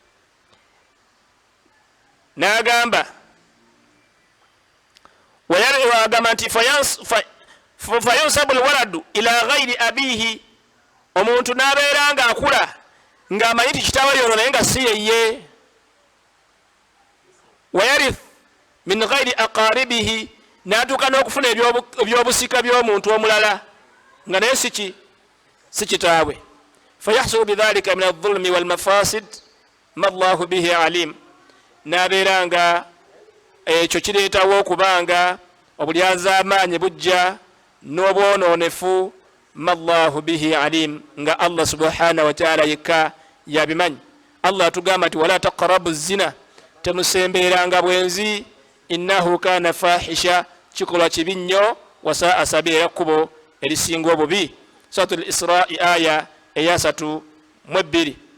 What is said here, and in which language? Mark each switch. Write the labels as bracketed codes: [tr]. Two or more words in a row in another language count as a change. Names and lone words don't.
[lg] N'agamba agamba nti [ar] فينسب الولد إلى غير أبيه, [lg] omuntu n'abeera nga akula ng'amanyi ti kitaawe yono naye nga si yeye. [ar] ويرث من غير أقاربه, [lg] n'atuuka n'okufuna ebyobusika by'omuntu omulala nga naye si kitaawe. [ar] فيحصل بذلك من الظلم والمفاسد ما الله به عليم, [lg] n'abeera nga ekyo kireetawo okubanga obulyazaamaanyi bujja n'obwonoonefu. [ar] ما الله به عليم, [lg] nga [ar] الله سبحانه وتعالى [lg] yekka yabimanyi. Allah atugamba nti [ar] ولا تقربوا الزنا, [lg] temusemberanga bwenzi, [ar] إنه كان فاحشة, [lg] kikolwa kibi nnyo, [ar] وساء سبيلا, [lg] ekkubo erisinga obubi. Suratul Isra aya eya 32.